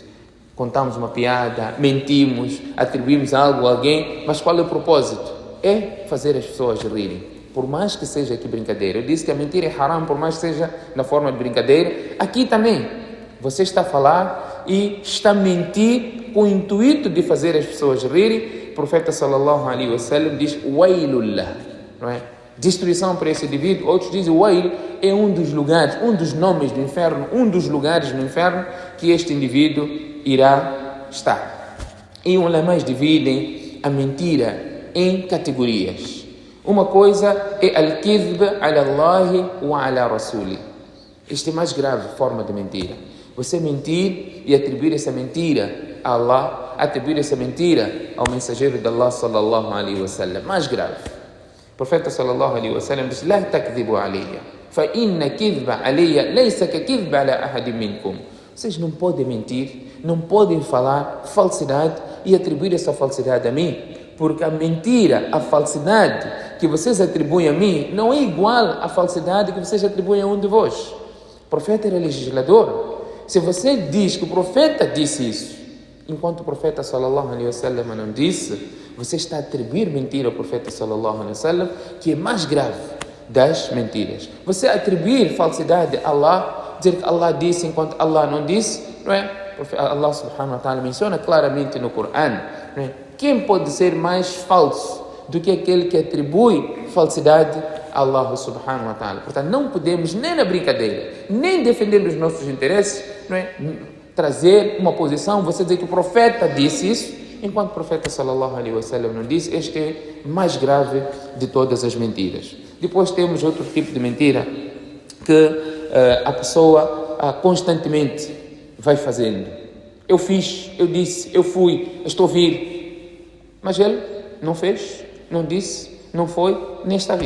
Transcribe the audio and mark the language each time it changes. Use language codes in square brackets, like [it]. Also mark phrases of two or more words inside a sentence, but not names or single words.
[pt] Contamos uma piada, mentimos, atribuímos algo a alguém, mas qual é o propósito? É fazer as pessoas rirem. Por mais que seja aqui brincadeira. Eu disse que a mentira é haram, por mais que seja na forma de brincadeira. Aqui também. Você está a falar e está a mentir com o intuito de fazer as pessoas rirem. O profeta [ar] صلى الله عليه وسلم [pt] diz: Wailullah, não é? Destruição para esse indivíduo. Outros dizem: Wail é um dos lugares, um dos nomes do inferno, um dos lugares no inferno que este indivíduo irá estar. E ulamás dividem a mentira em categorias. [ar] Uma coisa é الكذب على الله وعلى رسوله. [pt] Esta é a mais grave forma de mentira. Você mentir e atribuir essa mentira a Allah, atribuir essa mentira ao mensageiro de Allah [ar] صلى الله عليه وسلم. [pt] Mais grave. O profeta [ar] صلى الله عليه وسلم diz: لا تكذبوا علي، فإن كذبا علي ليس ككذب على أحد منكم. [pt] Vocês não podem mentir, não podem falar falsidade e atribuir essa falsidade a mim, porque a mentira, a falsidade que vocês atribuem a mim não é igual à falsidade que vocês atribuem a um de vós. O profeta era legislador. Se você diz que o profeta disse isso, enquanto o profeta [ar] صلى الله عليه وسلم [pt] não disse, você está a atribuir mentira ao profeta [ar] صلى الله عليه وسلم, [pt] que é mais grave das mentiras. Você atribuir falsidade a Allah, dizer que Allah disse enquanto Allah não disse, não é? Allah [ar] سبحانه وتعالى [pt] menciona claramente no Corão, não é? Quem pode ser mais falso do que aquele que atribui falsidade a Allah [ar] سبحانه وتعالى? [pt] Portanto, não podemos nem na brincadeira, nem defender os nossos interesses, não é? Trazer uma posição, você dizer que o profeta disse isso, enquanto o profeta [ar] صلى الله عليه وسلم [pt] não disse. Este é mais grave de todas as mentiras. Depois temos outro tipo de mentira que a pessoa constantemente vai fazendo. Eu fiz, eu disse, eu fui, estou a vir. Mas ele não fez, não disse, não foi, nem está a vir.